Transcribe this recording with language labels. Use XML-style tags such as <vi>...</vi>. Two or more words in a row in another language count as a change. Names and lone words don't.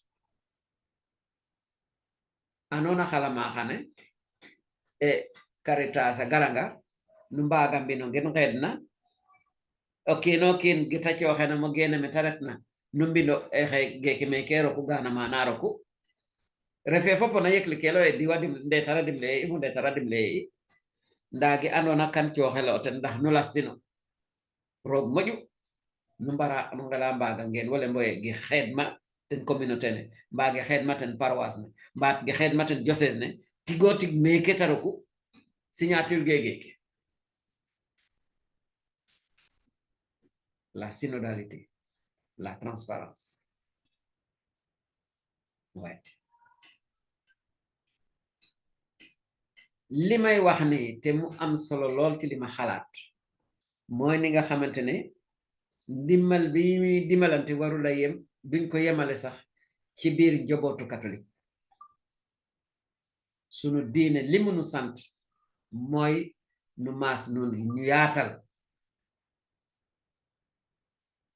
<srr>anona xalama xane e Caritas a garanga nu mbaga mbino ngen xeedna o kiino kiin gita cooxena mo gene me ta retna nu mbindo exe geki meke roku gana mana roku refe fopo na yeklikelo e diwa ndetara dimle i mu ndetara dimle i ndagi andona kan cooxelo ten ndax nu lastino roog moƴu nu mbara nu ngela mbaga ngeen wala mboye gi xeedma ten communauté ne mbage xeedma ten paroisse ne mbaat ge xeedma ten diocèse ne tigo tig meke ta roku signature gegeke</srr> <fr>la synodalité, la transparence. Ouais.</fr> <wo>li may wax ni te mu am solo lool ci li ma xalaat mooy ni nga xamante ne ndimbal bi muy dimbalante warula yem duñ ko yemale sax ci biir njobootu catholique sunu diine li mu nu sant mooy nu maas noonu ñu yaatal</wo>